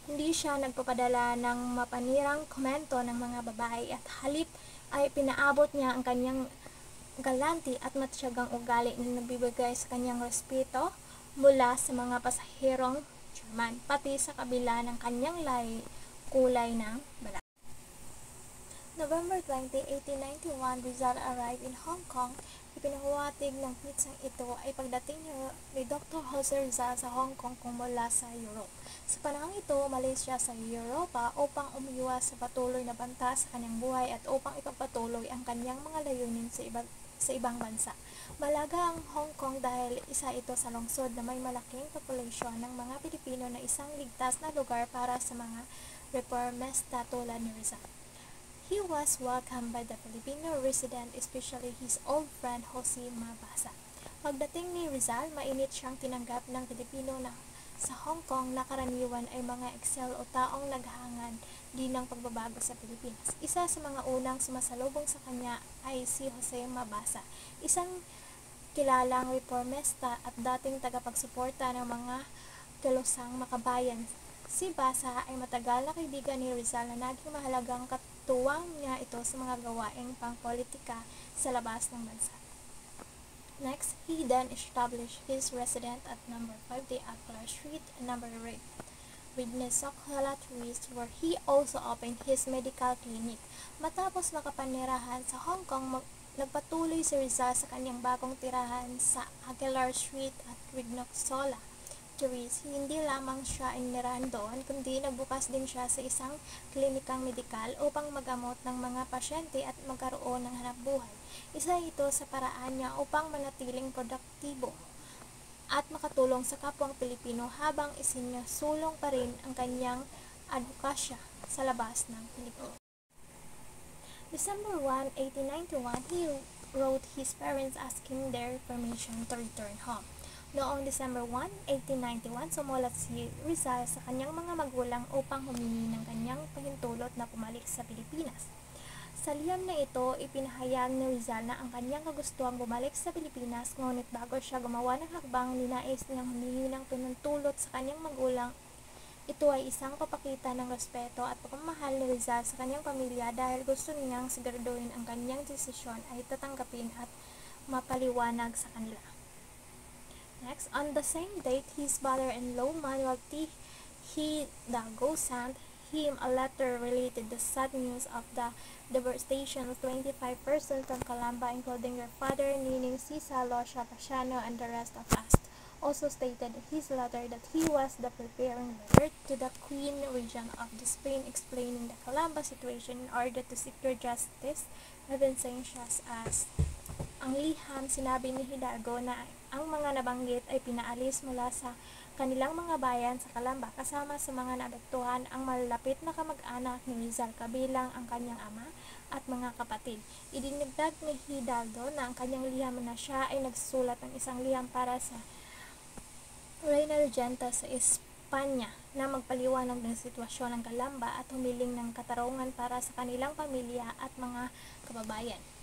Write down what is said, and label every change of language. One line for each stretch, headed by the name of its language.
Filipino: Hindi siya nagpapadala ng mapanirang komento ng mga babae at halip ay pinaabot niya ang kanyang galante at matyagang ugali na nagbibigay sa kanyang respeto mula sa mga pasaherong German, pati sa kabila ng kanyang kulay ng balat.
English: November 20, 1891, Rizal arrived in Hong Kong.
Filipino: Ipinahuwatig ng pitsang ito ay pagdating ni Dr. Jose Rizal sa Hong Kong kung mula sa Europe. Sa panahong ito, umalis siya sa Europa upang umiwas sa patuloy na banta sa kanyang buhay at upang ipagpatuloy ang kanyang mga layunin sa ibang bansa. Malaga ang Hong Kong dahil isa ito sa lungsod na may malaking populasyon ng mga Pilipino na isang ligtas na lugar para sa mga reformista tulad ni Rizal.
English: He was welcomed by the Filipino resident, especially his old friend Jose Mabasa.
Filipino: Pagdating ni Rizal, mainit siyang tinanggap ng Pilipino na sa Hong Kong na karaniwan ay mga eksel o taong naghangad din ng pagbabago sa Pilipinas. Isa sa mga unang sumasalubong sa kanya ay si Jose Mabasa, isang kilalang reformista at dating tagapagsuporta ng mga kilosang makabayan. Si Basa ay matagal na kaibigan ni Rizal na naging mahalagang katuwang niya ito sa mga gawaing pangpolitika sa labas ng bansa.
English: Next, he then established his residence at number 50 Aklar Street and number 8 Witness Tourist, where he also opened his medical clinic.
Filipino: Matapos makapanirahan sa Hong Kong, nagpatuloy si Rizal sa kanyang bagong tirahan sa Aguilar Street at Wignoxola. Hindi lamang siya inirahan doon, kundi nagbukas din siya sa isang klinikang medikal upang magamot ng mga pasyente at magkaroon ng hanapbuhay. Isa ito sa paraan niya upang manatiling produktibo at makatulong sa kapwang Pilipino habang isinusulong pa rin ang kanyang advokasya sa labas ng Pilipinas.
English: December 1, 1891, he wrote his parents asking their permission to return home.
Filipino: Noong December 1, 1891, sumulat si Rizal sa kanyang mga magulang upang humingi ng kanyang pahintulot na pumalik sa Pilipinas. Sa liham na ito, ipinahayag ni Rizal na ang kanyang kagustuhang bumalik sa Pilipinas, ngunit bago siya gumawa ng hakbang, ninais niyang humingi ng pinutulot sa kanyang magulang. Ito ay isang papakita ng respeto at pagmamahal ni Rizal sa kanyang pamilya dahil gusto niyang siguraduhin ang kanyang desisyon ay tatanggapin at mapaliwanag sa kanila.
English: Next, on the same date, his father-in-law Manuel T. Hidalgo sent him a letter related the sad news of the deportation of 25 persons from Calamba, including your father, Nining Sisa, Losha Pasiano, and the rest of us. Also stated in his letter that he was the preparing letter to the Queen Regent of the Spain explaining the Calamba situation in order to secure justice, evidenced as
Filipino: ang liham. Sinabi ni Hidalgo na ang mga nabanggit ay pinaalis mula sa kanilang mga bayan sa Calamba kasama sa mga naapektuhan ang malalapit na kamag-anak ni Rizal kabilang ang kanyang ama at mga kapatid. Idinagdag ni Hidalgo na ang kanyang liham na siya ay nagsulat ng isang liham para sa Reina Regenta sa Espanya na magpaliwanag ng sitwasyon ng Calamba at humiling ng katarungan para sa kanilang pamilya at mga kababayan.